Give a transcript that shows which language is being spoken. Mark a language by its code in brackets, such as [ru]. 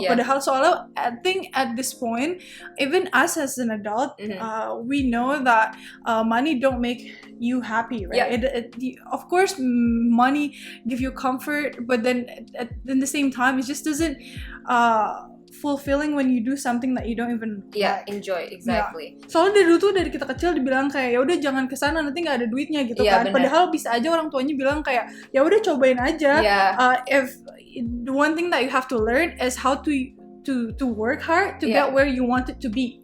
[id] Padahal soalnya [en] I think at this point even us as an adult we know that money don't make you happy, right? Of course money give you comfort, but then at the same time it just doesn't fulfilling when you do something that you don't even enjoy. Exactly. [id] Soalnya dari kita kecil dibilang kayak ya udah jangan kesana nanti nggak ada duitnya gitu kan. Bener. Padahal bisa aja orang tuanya bilang kayak ya udah cobain aja. [en] If the one thing that you have to learn is how to work hard to get where you want it to be.